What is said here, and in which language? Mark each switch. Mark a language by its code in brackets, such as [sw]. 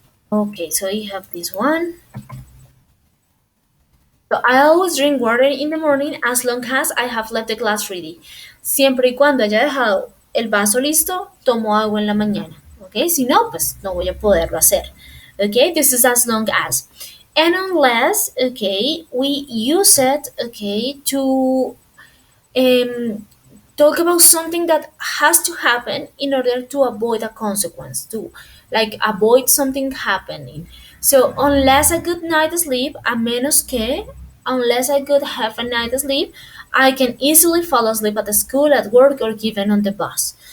[en] Okay, so you have this one. So I always drink water in the morning as long as I have left the glass ready. [es] Siempre y cuando haya dejado el vaso listo, tomo agua en la mañana. Okay, si no, pues no voy a poderlo hacer. [en] Okay, this is as long as. And unless, okay, we use it, okay, to um, talk about something that has to happen in order to avoid a consequence, to like avoid something happening. So unless I good night sleep, [es] a menos que, [en] unless I could have a night sleep, I can easily fall asleep at the school, at work, or even on the bus.